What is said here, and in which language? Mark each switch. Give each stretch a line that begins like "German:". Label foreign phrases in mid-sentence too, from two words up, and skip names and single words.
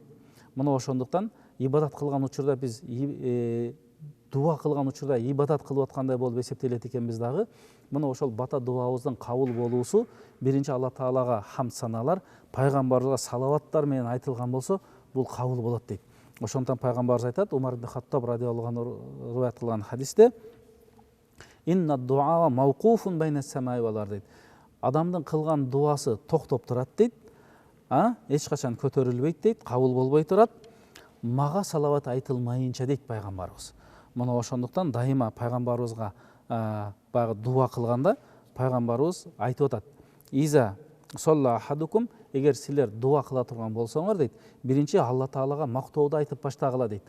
Kyrgyz: Мына ошондуктан ибадат кылган учурда биз дуа кылган учурда ибадат кылып аткандай болуп эсептелет экенбиз дагы. Мына ошол бата дуабыздын кабыл болуусу биринчи Алла Таалага хамд саналар, пайгамбарга салаваттар менен айтылган болсо, бул кабыл болот дейт. Ошондуктан пайгамбарыбыз айтат, Умар ибн Хаттаб
Arabic: رضي الله عنه
Kyrgyz: риваят кылган хадисте:
Arabic: إن الدعاء موقوف بين السماء والأرض дейт.
Kyrgyz: Адамдын кылган дуасы токтоп турат дейт. Эч качан көтөрүлбөйт дейт, кабыл болбой турат. Мага салават айтылмайынча дейт пайгамбарыбыз. Мына ошондуктан дайыма пайгамбарыбызга баягы дуа кылганда пайгамбарыбыз айтып атат:
Arabic: إذا صلى أحدكم,
Kyrgyz: эгер силер дуа кыла турган болсоңор дейт, биринчи Алла Таалага мактооду айтып баштагыла дейт.